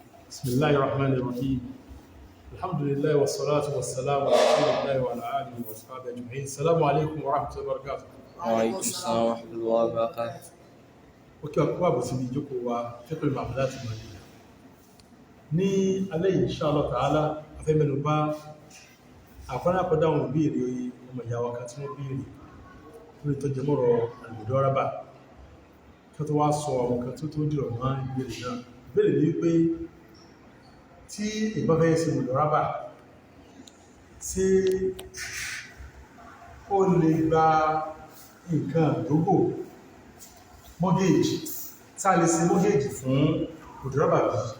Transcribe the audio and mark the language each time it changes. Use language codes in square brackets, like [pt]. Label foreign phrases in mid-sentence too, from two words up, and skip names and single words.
[ar] بسم الله الرحمن الرحيم الحمد لله والصلاة والسلام على رسول الله وعلى آله وصحبه أجمعين. السلام عليكم ورحمة الله وبركاته. وعليكم السلام ورحمة الله وبركاته. [yo] Òkè ọ̀pọ̀ àbòsí ní ìjókòó wa [ar] فقه المعاملات المالية. [yo] Ní alẹ́ yìí [ar] إن شاء الله تعالى [yo] afẹ́ mẹ́nu bà àkọ́dákọ́dá àwọn ìbéèrè ọmọ ìyá wa kan tí wọ́n béèrè lórí tó jẹ mọ́rọ̀ al-mudaraba. Kí tó wá sọ àwọn kan tó dìrọ̀ mọ́ ìbéèrè náà. Ìbéèrè ní wípé tí ìbá fẹ́ ṣe mudaraba tí ó lè gba nǹkan àdógò mortgage tí a lè ṣe mortgage fún mudaraba bí